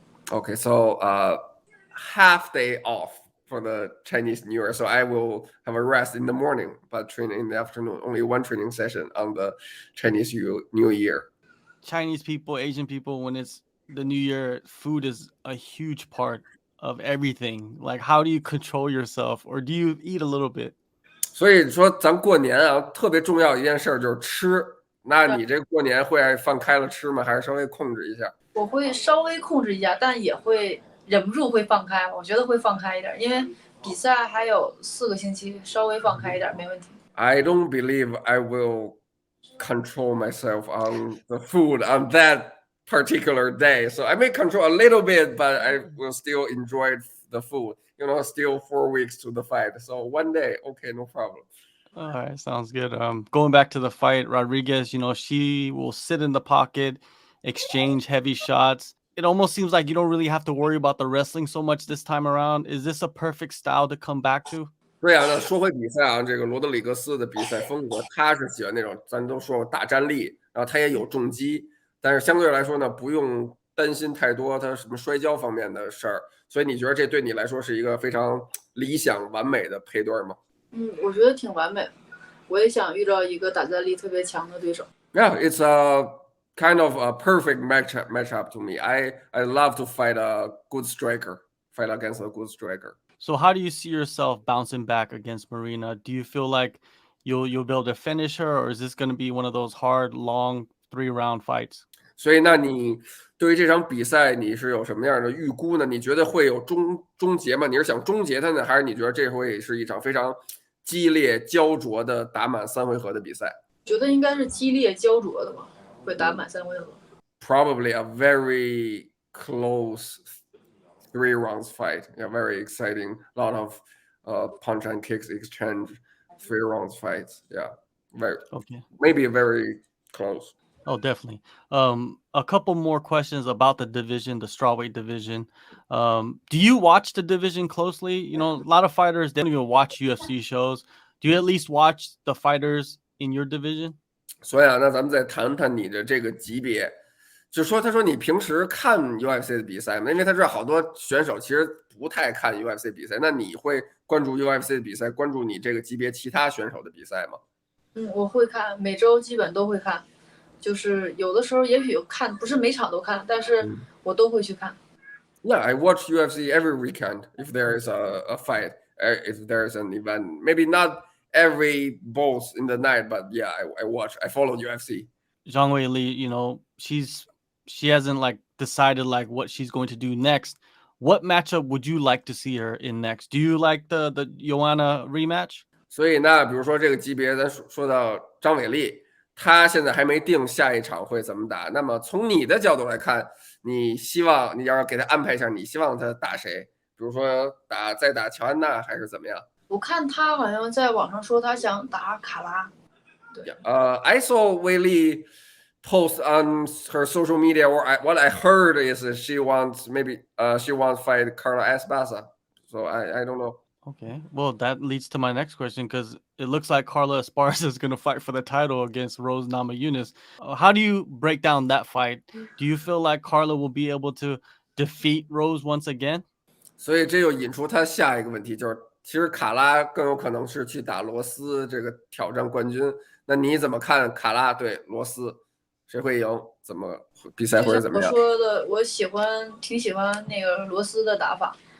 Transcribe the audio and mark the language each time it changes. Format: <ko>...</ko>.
<en>Okay, so half day off for the Chinese New Year. So I will have a rest in the morning, but train in the afternoon. Only one training session on the Chinese New Year. Chinese people, Asian people, when it's the New Year, food is a huge part of everything. Like, how do you control yourself, or do you eat a little bit?</en> <zh>所以说，咱过年啊，特别重要一件事就是吃。那你这过年会放开了吃吗？还是稍微控制一下？我会稍微控制一下，但也会忍不住会放开。我觉得会放开一点，因为比赛还有4个星期，稍微放开一点没问题。</zh> <en>I don't believe I will control myself on the food on that particular day. So I may control a little bit, but I will still enjoy the food. You know, still 4 weeks to the fight. So one day, okay, no problem. All right, sounds good. Going back to the fight, Rodriguez, she will sit in the pocket, exchange heavy shots. It almost seems like you don't really have to worry about the wrestling so much this time around. Is this a perfect style to come back to?</en> <zh>对啊，那说回比赛啊，这个罗德里格斯的比赛风格，他是喜欢那种咱都说大战力，然后他也有重击，但是相对来说呢，不用担心太多他什么摔跤方面的事儿。所以你觉得这对你来说是一个非常理想完美的配对吗？我觉得挺完美。我也想遇到一个打战力特别强的对手。</zh> <en>Yeah, it's a kind of a perfect matchup to me. I love to fight a good striker, fight against a good striker. So how do you see yourself bouncing back against Marina? Do you feel like you'll be able to finish her, or is this going to be one of those hard, long 3-round fights?</en> <zh>所以，那你对于这场比赛你是有什么样的预估呢？你觉得会有终结吗？你是想终结它呢，还是你觉得这会是一场非常激烈焦灼的打满3回合的比赛？觉得应该是激烈焦灼的吧，会打满3回合。</zh> <en>Probably a very close 3 rounds fight. Yeah, very exciting. A lot of punch and kicks exchange. 3 rounds fights. Yeah, maybe very close. Oh, definitely. A couple more questions about the division, the strawweight division. Do you watch the division closely? A lot of fighters, they don't even watch UFC shows. Do you at least watch the fighters in your division?</en> <zh>所以啊，那咱们再谈谈你的这个级别。就说他说你平时看 UFC 的比赛吗？因为他知道好多选手其实不太看 UFC 比赛。那你会关注 UFC 的比赛，关注你这个级别其他选手的比赛吗？我会看，每周基本都会看。就是有的时候也许看，不是每场都看，但是我都会去看。</zh> <en>Yeah, I watch UFC every weekend if there is a fight, if there is an event. Maybe not every both in the night, but yeah, I watch. I follow UFC. Zhang Weili, she hasn't decided what she's going to do next. What matchup would you like to see her in next? Do you like the Joanna rematch?</en> <zh>所以那比如说这个级别，咱说到张伟丽。他现在还没定下一场会怎么打，那么从你的角度来看，你希望你要给他安排一下，你希望他打谁？比如说再打乔安娜还是怎么样？我看他好像在网上说他想打卡拉。对。</zh> <en>I saw Weili post on her social media, or what I heard is that she wants fight Carla Esparza. So I don't know. Okay, well, that leads to my next question because it looks like Carla Esparza is going to fight for the title against Rose Namajunas. How do you break down that fight? Do you feel like Carla will be able to defeat Rose once again?</en> <zh>所以这又引出他下一个问题，就是其实卡拉更有可能是去打罗斯这个挑战冠军。那你怎么看卡拉对罗斯，谁会赢？怎么比赛会怎么样？我说的，我挺喜欢那个罗斯的打法。</zh>